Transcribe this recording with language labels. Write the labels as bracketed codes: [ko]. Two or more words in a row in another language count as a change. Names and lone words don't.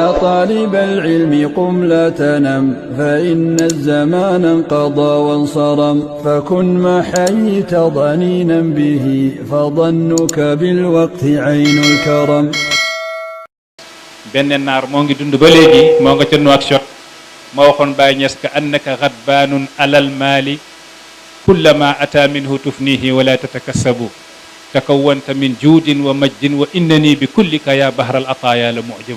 [ar] طالب العلم قم لا تنم فإن الزمان انقضى وانصرم فكن ما حييت ضنينا به فظنك بالوقت عين الكرم. [wo] benn naar moo ngi dund ba léegi moo nga ca Nouakchott ma waxoon Baye Niass [ar] كأنك غضبان على المال كلما أتى منه تفنيه ولا تتكسب تكونت من جود ومجد وإنني بكلك يا بحر العطايا لا معجب.